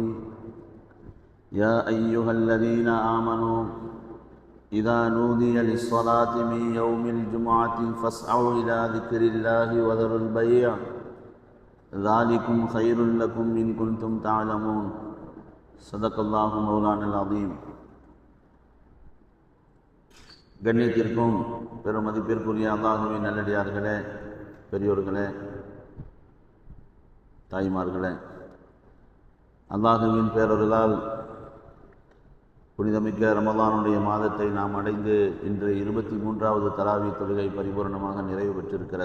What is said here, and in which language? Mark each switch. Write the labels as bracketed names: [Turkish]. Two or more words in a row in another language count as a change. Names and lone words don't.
[Arabic] يا أيها الذين آمنوا إذا نودي للصلاة من يوم الجمعة فاسعوا إلى ذكر الله وذروا البيع ذلكم خير لكم إن كنتم تعلمون. صدق الله مولانا العظيم. [Tamil] கண்ணியத்திற்கும் பெருமதிப்பிற்குரிய அல்லாஹுவின் நல்லடியார்களே, பெரியோர்களே, தாய்மார்களே, அல்லாஹுவின் பேரருளால் புனிதமிக்க ரமலானுடைய மாதத்தை நாம் அடைந்து இன்று 23வது தராவி தொழுகை பரிபூர்ணமாக நிறைவு பெற்றிருக்கிறது.